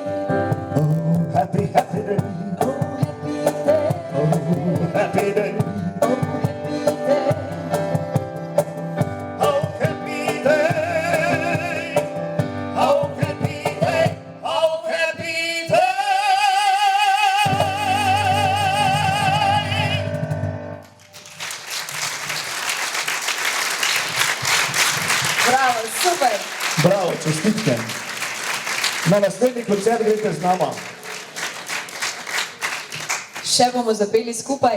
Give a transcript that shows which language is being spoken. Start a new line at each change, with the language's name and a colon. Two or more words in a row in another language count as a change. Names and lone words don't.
English: oh happy happy day, oh, happy day. oh happy day, Oh, happy day. oh happy day, oh happy day, oh happy day.
Slovenian: Bravo, super. Bravo, čestitke. Na naslednji koncert greste z nama. Še bomo zapeli skupaj.